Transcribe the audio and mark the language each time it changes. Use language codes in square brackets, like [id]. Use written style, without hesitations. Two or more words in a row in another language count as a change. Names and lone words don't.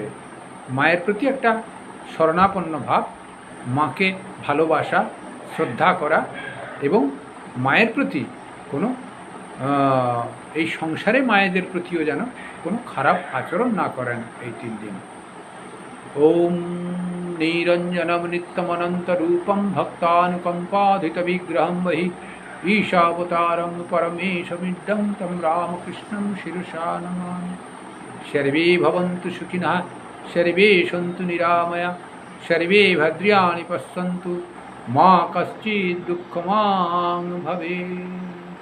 [bn] মায়ের প্রতি একটা শরণাপন্ন ভাব, মাকে ভালোবাসা শ্রদ্ধা করা, এবং মায়ের প্রতি কোনো এই সংসারে মায়েদের প্রতিও যেন কোনো খারাপ আচরণ না করেন এই 3 দিন। [sa] ওম নিরঞ্জনম নিত্যমনন্তরূপম ভক্তানুকম্পাধিত বিগ্রহম বহি ঈশাবতারম পরমেশমিদং তম রামকৃষ্ণং শিরসা নমামি। সর্বে ভবন্তু সুখিনঃ, সর্বে সন্তু নিরাময়া, সর্বে ভদ্রাণি পশ্যন্তু, মা কশ্চিৎ দুঃখমাং ভবেৎ।